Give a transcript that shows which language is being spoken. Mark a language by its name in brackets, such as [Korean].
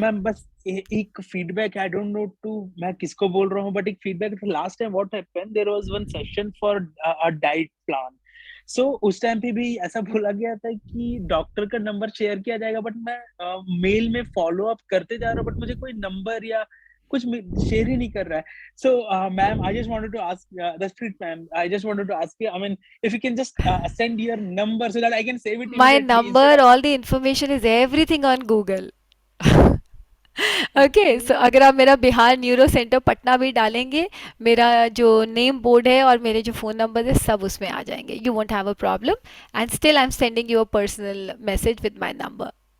[English] ma'am बस एक feedback, I don't know to [Hindi] मैं किसको बोल रहा हूँ, [English] But एक feedback, last time what happened, there was one session for a diet plan. [Hindi] सो उस टाइम पे भी ऐसा बोला गया था कि डॉक्टर का नंबर शेयर किया जाएगा, बट मैं मेल में फॉलो अप करते जा रहा हूँ, बट मुझे कोई नंबर या कुछ शेयर ही नहीं कर रहा है. [English] So, ma'am, I just wanted to ask, Darshpreet, ma'am, I just wanted to ask you, I mean, if you can just send your number so that I can save it My immediately number, instead of. all the information is everything on Google. [Hindi] Okay, सो अगर आप मेरा Bihar neuro centre Patna भी डालेंगे, मेरा जो name board है और मेरे जो फ़ोन नंबर है सब उसमें आ जाएंगे. [English] You won't have a problem, and still I am sending you a personal message with my number.